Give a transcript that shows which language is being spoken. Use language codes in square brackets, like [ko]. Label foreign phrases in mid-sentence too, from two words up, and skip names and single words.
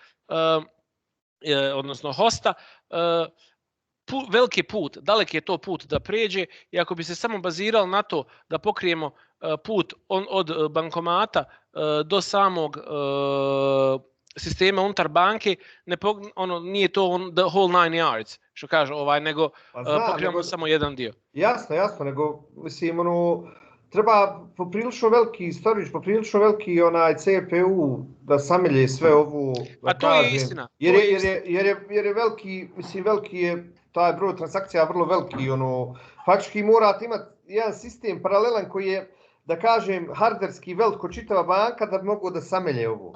[bs] odnosno hosta, veliki put, daleki je to put da pređe i ako bi se samo bazirali na to da pokrijemo put od bankomata do samog sistema unutar banke, nije to [en] the whole 9 yards, [bs] što kaže, nego pokrijemo samo jedan dio. Jasno, nego mislim, treba poprilično veliki storage, poprilično veliki CPU da samelje sve ovu, da to kažem, je istina. Jer je veliki, mislim, veliki je taj broj transakcija vrlo veliki, faktički morate imati jedan sistem paralelan koji je, da kažem, hardverski velik ko čitava banka da bi mogu da samelje ovo.